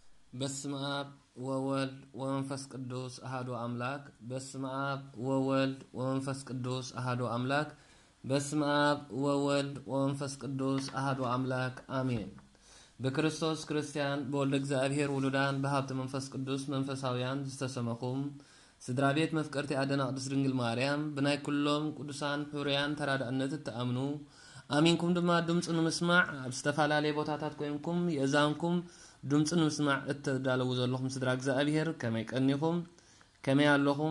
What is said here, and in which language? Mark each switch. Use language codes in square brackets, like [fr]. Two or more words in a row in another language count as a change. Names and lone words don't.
[gez] በስመ አብ ወወልድ ወመንፈስ ቅዱስ አሐዱ አምላክ። በስመ አብ ወወልድ ወመንፈስ ቅዱስ አሐዱ አምላክ። በስመ አብ ወወልድ ወመንፈስ ቅዱስ አሐዱ አምላክ አሜን። በክርስቶስ ክርስቲያን በወልደ እግዚአብሔር ውሉዳን በሀብተ መንፈስ ቅዱስ መንፈሳውያን [ti] ዝተሰመኹም ስድራ ቤት መፍቀርቲ አደና ቅድስት ድንግል ማርያም ብናይ ኩሎም ቅዱሳን ሕሩያን ተራዳእነት ተአምኑ አሚንኩም ድማ ድምፁ ንምስማዕ ኣብ ዝተፈላለየ ቦታታት ኮይንኩም የእዛንኩም ድምፁ ንምስማዕ እተዳለዉ ዘለኹም ስድራ እግዚአብሔር ከመይ ቀኒኹም ከመይ ኣለኹም?